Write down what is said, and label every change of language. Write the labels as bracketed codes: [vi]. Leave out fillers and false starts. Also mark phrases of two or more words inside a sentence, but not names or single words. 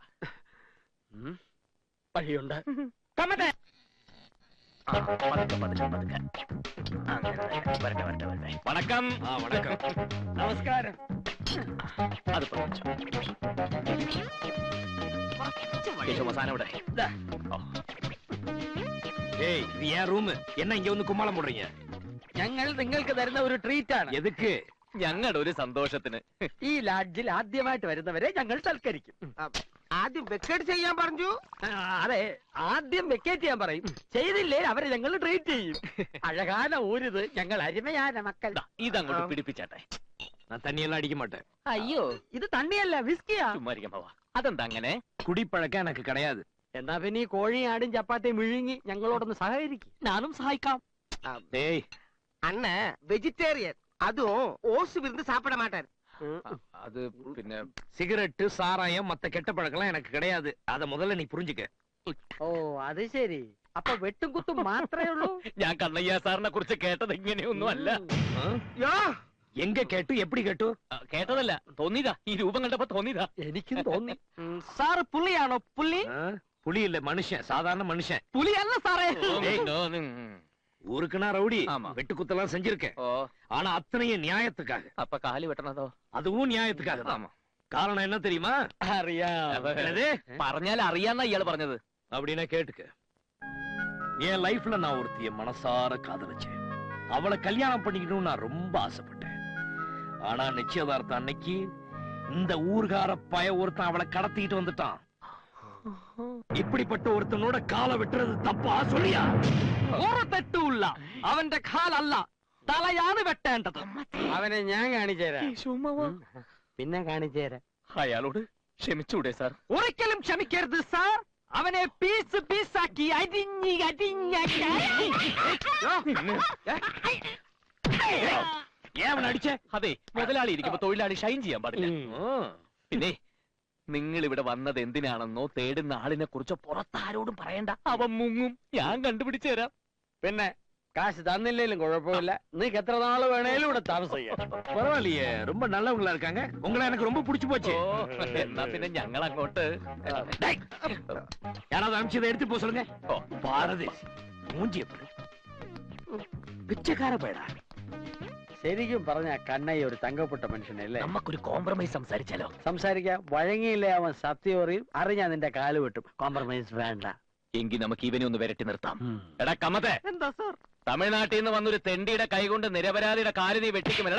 [ml] വഴിയുണ്ട്. [ta] വണക്കം. வணக்கம். [ml] നമസ്കാരം. അത് കേശവസാനം ഇവിടെ. [ta] ஏய், இது ஏன் ரூம்? என்ன இங்க வந்து கும்மாளம் போடுறீங்க? [ml] ഞങ്ങൾ നിങ്ങൾക്ക് തരുന്ന ഒരു ട്രീറ്റ് ആണ്. [ta] எதுக்கு? [ml] ഞങ്ങളുടെ ഒരു സന്തോഷത്തിന്. ഈ ലാഡ്ജിൽ ആദ്യമായിട്ട് വരുന്നവരെ ഞങ്ങൾ സൽക്കരിക്കും. ആദ്യം വെക്കേറ്റ് ചെയ്യാൻ പറഞ്ഞു. അതെ, ആദ്യം വെക്കേറ്റ് ചെയ്യാൻ പറയും. ചെയ്തില്ലേ അവരെ ഞങ്ങൾ ട്രീറ്റ് ചെയ്യും. [ta] அழகான ஊரிது நாங்கள் அருமையான மக்கள். [ml] ഇതങ്ങോട്ട് പിടിപ്പിച്ചാട്ടെ. [ta] நான் தண்ணியெல்லாம் அடிக்க மாட்டேன். [ml] അയ്യോ, ഇത് തണ്ണിയല്ല, വിസ്കിയാ. ചുമ്മാരിക്കാൻ പോവാ. അതെന്താ അങ്ങനെ? [ta] குடிப்பழக்கம் எனக்கு கிடையாது. [ml] എന്നാ പിന്നെ ഈ കോഴിയും ആടും ചപ്പാത്തിയും വിഴുങ്ങി ഞങ്ങളോടൊന്ന് സഹകരിക്കും. ഞാനും സഹായിക്കാം. [ta] டேய், அண்ணன் வெஜிடேரியன், அதுவும் ஓசு விருந்து சாப்பிட மாட்டாரு. [ml] അത് പിന്നെ [ta] சிகரெட்டு, சாராயம், மத்த கெட்ட பழக்கம் எனக்கு கிடையாது. அத முதல்ல நீ புரிஞ்சுக்க. [ml] ഓ, അത് ശരി. അപ്പൊ വെട്ടും കുത്തും മാത്രമേ ഉള്ളൂ? ഞാൻ കണ്ണയ്യ സാറിനെ കുറിച്ച് കേട്ടത് ഇങ്ങനെയൊന്നും അല്ല. യോ [ta] எங்க கேட்டு எப்படி கேட்டு? [ml] കേട്ടതല്ല, തോന്നിയതാ. ഈ രൂപം കണ്ടപ്പോ തോന്നിയതാ. എനിക്കും തോന്നി. സാറ് പുള്ളിയാണോ? പുള്ളി പുലിയില്ല, മനുഷ്യൻ, സാധാരണ മനുഷ്യൻ. പുലിയല്ല സാറേ. [ta] ஊருக்குனா ரவுடி, ஆமா. வெட்டுக்குத்தெல்லாம் செஞ்சிருக்கேன். [ml] ഓ, [ta] ஆனா அத்தனையும் நியாயத்துக்காக. [ml] അപ്പൊ കാല് വെട്ടണതോ? [ta] அதுவும் நியாயத்துக்காக தான். ஆமா. காரணம் என்ன தெரியுமா? [ml] അറിയാം. [ta] என்னது? [ml] പറഞ്ഞാൽ അറിയാന്നാ ഇയാള് പറഞ്ഞത്. [ta] அப்படின்னா கேட்டுக்க. என் லைஃப்ல நான் ஒருத்திய மனசார காதலிச்சேன். அவளை கல்யாணம் பண்ணிக்கணும்னு நான் ரொம்ப ஆசைப்பட்டேன். ஆனா நிச்சயதார்த்தம் அன்னைக்கு இந்த ஊர்கார பய ஒருத்தன் அவளை கடத்திக்கிட்டு வந்துட்டான். இப்படிப்பட்ட ஒருத்தனோட காலை வெட்டுறது தப்பா சொல்லியா? [ml] ഒരു തെറ്റുമില്ല. അവന്റെ കാലല്ല, തലയാണ് വെട്ടേണ്ടത്. അവനെ ഞാൻ കാണിച്ചുതരാം. പിന്നെ കാണിച്ചുതരാം. അയാളോട് ക്ഷമിച്ചൂടെ സാർ? ഒരിക്കലും ക്ഷമിക്കരുത് സാർ. അവനെ പീസ് പീസാക്കി അരിഞ്ഞ് [ta] ஏன் அவன் அடிச்ச? [ml] അതെ, മുതലാളി ഇരിക്കുമ്പോ തൊഴിലാളി ഷൈൻ ചെയ്യാൻ പാടില്ല. പിന്നെ നിങ്ങൾ ഇവിടെ വന്നത് എന്തിനാണെന്നോ തേടുന്ന ആളിനെ കുറിച്ചോ പുറത്താരോടും പറയണ്ട. അവൻ മുങ്ങും. ഞാൻ കണ്ടുപിടിച്ചു തരാം. പിന്നെ കാശ് തന്നില്ലേലും കുഴപ്പമില്ല. നീക്ക് എത്ര നാള് വേണേലും ഇവിടെ താമസിക്കാം. [ta] பரவாயில்லையே, ரொம்ப நல்லவங்களா இருக்காங்க. உங்களை எனக்கு ரொம்ப பிடிச்சு போச்சு. [ml] എന്നാ പിന്നെ ഞങ്ങൾ അങ്ങോട്ട്. [ta] டேய், யாராவது அனுப்பிச்சதை எடுத்து போ சொல்லுங்க. [ml] ഓ, [ta] பாரதி மூஞ்சி எப்படி பிச்சைக்கார பயடா. [ml] ശരിക്കും പറഞ്ഞ കണ്ണയ്യ ഒരു തങ്കപ്പെട്ട മനുഷ്യനല്ലേ? നമുക്കൊരു കോംപ്രമൈസ് സംസാരിച്ചാലോ? സംസാരിക്കാം. വഴങ്ങിയില്ലേ അവൻ സത്യം അറിയും. അറിഞ്ഞാ നിന്റെ കാല് വെട്ടും. കോംപ്രമൈസ് വേണ്ട. എങ്കിൽ നമുക്ക് ഇവനെ ഒന്ന് വിരട്ടി നിർത്താം. എടാ കമ്മത്തെ, എന്താ സാർ? തമിഴ്നാട്ടിൽ നിന്ന് വന്നൊരു തെണ്ടിയുടെ കൈകൊണ്ട് നിരപരാധിയുടെ കാല് നീ വെട്ടിക്കുമെടാ.